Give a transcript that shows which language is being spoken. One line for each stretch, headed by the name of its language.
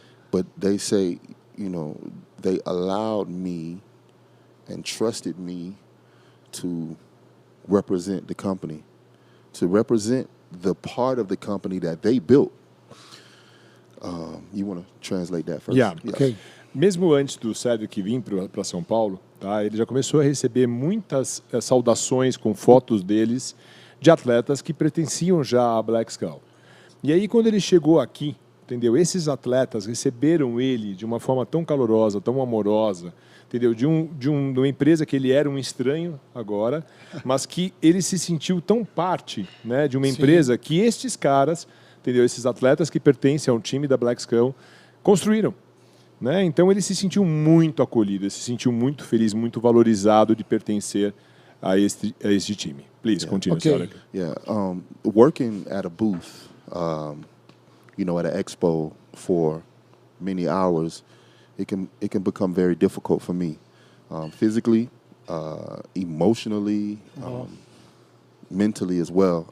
English: But they say, they allowed me and trusted me to represent the company, to represent the part of the company that they built. You want to translate that first? Yeah. Ok.
Portuguese: Mesmo antes do Cedric vir para São Paulo, tá, ele já começou a receber muitas saudações com fotos deles de atletas que pertenciam já à Black Skull. E aí, quando ele chegou aqui, entendeu? Esses atletas receberam ele de uma forma tão calorosa, tão amorosa, entendeu? De uma empresa que ele era um estranho agora, mas que ele se sentiu tão parte, né, de uma empresa que estes caras, entendeu? Esses atletas que pertencem a um time da Black Skull construíram. Né? Então ele se sentiu muito acolhido, ele se sentiu muito feliz, muito valorizado de pertencer a este time.
English: Please, continue. Okay. Yeah, working at a booth, you know, at an expo for many hours, it can become very difficult for me, physically, emotionally, mentally as well.